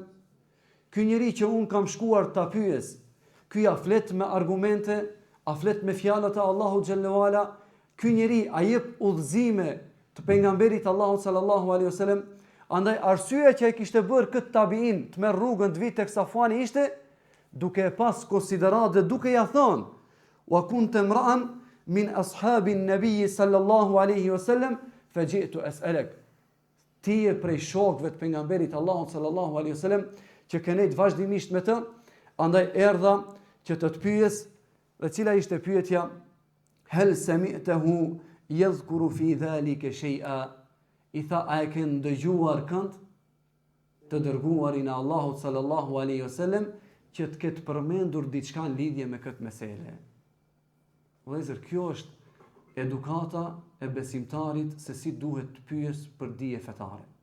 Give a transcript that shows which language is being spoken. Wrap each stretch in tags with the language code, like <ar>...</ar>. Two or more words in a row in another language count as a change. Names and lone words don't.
<sq>Ky njeri që un kam shkuar ta pyes, ky ja flet me argumente, a flet me fjalët e Allahut</sq> <ar>جل وعلا?</ar> <sq>Ky njeri a jep udhëzime të pejgamberit Allahut</sq> <ar>صلى الله عليه وسلم?</ar> <sq>Andaj arsyeja që ai kishte bërë këtë tabiin të merr rrugën të vit tek Safani ishte duke e pas konsiderat dhe duke ja thënë:</sq> <ar>"وكنت امرأ من أصحاب النبي صلى الله عليه وسلم فجئت أسألك."</ar> <sq>Ti je prej shokëve të pejgamberit Allahut</sq> <ar>صلى الله عليه وسلم</ar> <sq>që kenet vazhdimisht me të, andaj erdha që të pyes. Dhe cila ishte pyetja?</sq> <ar>هل سمعته يذكر في ذلك شيئا?</ar> <sq>I tha, a e ke ndëgjuar kënd të dërguarin e Allahut</sq> <ar>صلى الله عليه وسلم</ar> <sq>që të ketë përmendur diçka në lidhje me këtë mesele? Vëllezër, kjo është edukata e besimtarit se si duhet të pyes për dije fetare.</sq>